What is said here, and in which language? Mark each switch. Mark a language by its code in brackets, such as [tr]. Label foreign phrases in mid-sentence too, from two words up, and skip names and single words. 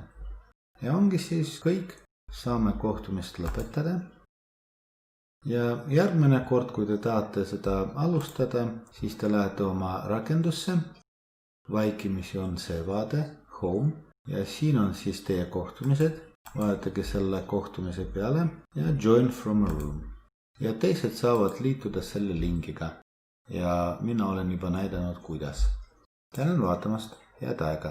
[et] Ja ongi siis kõik, saame kohtumist lõpetada. Ja järgmine kord, kui te tahate seda alustada, siis te lähete oma rakendusse vaikimisi on see vaade, home, ja siin on siis teie kohtumised. Vajatage selle kohtumise peale ja [en] join from a room. [et] Ja teised saavad liituda selle linkiga. Ja mina olen juba näidanud kuidas. Tänan vaatamast, head aega!